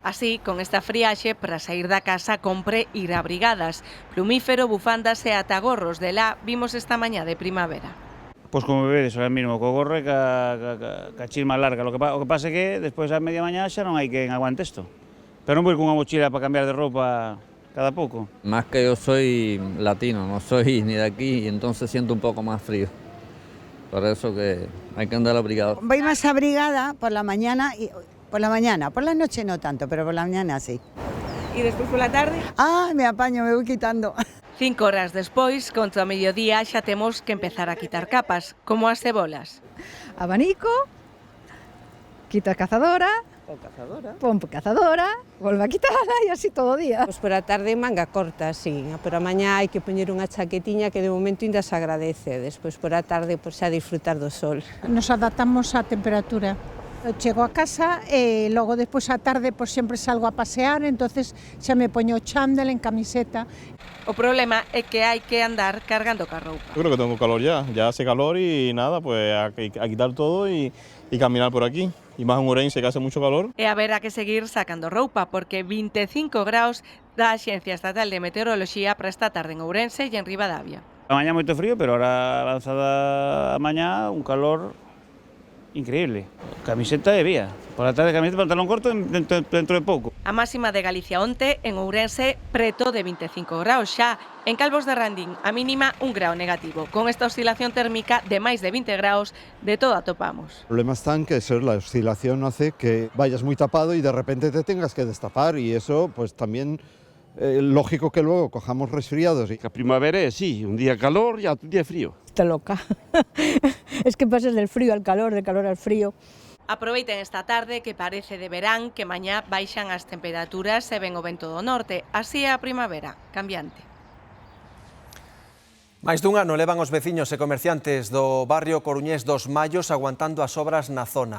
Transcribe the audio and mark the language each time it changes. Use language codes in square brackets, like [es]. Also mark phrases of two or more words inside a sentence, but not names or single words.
[gl] Así, con esta friaxe, para sair da casa compre ir abrigadas. Plumífero, bufandas e ata gorros de la vimos esta mañá de primavera. Pois como vedes, [es] ahora mismo, [gl] co gorro e ca chisma larga. O que pasa é que despois a media mañá xa non hai quen aguante isto. Pero non vou con unha mochila para cambiar de roupa cada poco. [es] Más que yo soy latino, no soy ni de aquí, y entonces siento un poco más frío. Por eso que hay que andar abrigado. Voy más abrigada por la mañana, por la noche no tanto, pero por la mañana sí. ¿Y despois por la tarde? Ah, me apaño, me voy quitando. [gl] 5 horas despois, contra o mediodía, xa temos que empezar a quitar capas, como as cebolas. Abanico, quita cazadora, pon cazadora, volve a quitala e así todo o día. Pois por a tarde manga corta, sí, pero a mañá hai que poñer unha chaquetiña que de momento ainda se agradece, despois por a tarde pois xa disfrutar do sol. Nos adaptamos á temperatura. Eu chego a casa e logo despois á tarde pois sempre salgo a pasear, entonces xa me poño o chándal en camiseta. O problema é que hai que andar cargando ca roupa. [es] Yo creo que tengo calor ya hace calor y nada, pues a quitar todo y caminar por aquí. Y más en Ourense que hace mucho calor. [gl] E haberá que seguir sacando roupa porque 25 graus da Axencia Estatal de Meteoroloxía para esta tarde en Ourense e en Ribadavia. A mañá moito frío, pero ahora lanzada a mañá un calor increíble. Camiseta e vía. [es] Por la tarde [gl] camiseta e pantalón corto dentro de pouco. A máxima de Galicia onte en Ourense preto de 25 graus xa. En Calvos de Randín a mínima 1 grau negativo. Con esta oscilación térmica de máis de 20 graus de todo atopamos. [es] El problema está en que la oscilación hace que vayas muy tapado y de repente te tengas que destapar y eso pues también lógico que luego cojamos resfriados. La primavera es sí, un día calor y otro día frío. Está loca. Es que pasas del frío al calor al frío. [gl] Aproveiten esta tarde que parece de verán, que mañá baixan as temperaturas e ven o vento do norte. Así é a primavera, cambiante. Máis dun ano levan os veciños e comerciantes do barrio coruñés dos Mallos aguantando as obras na zona.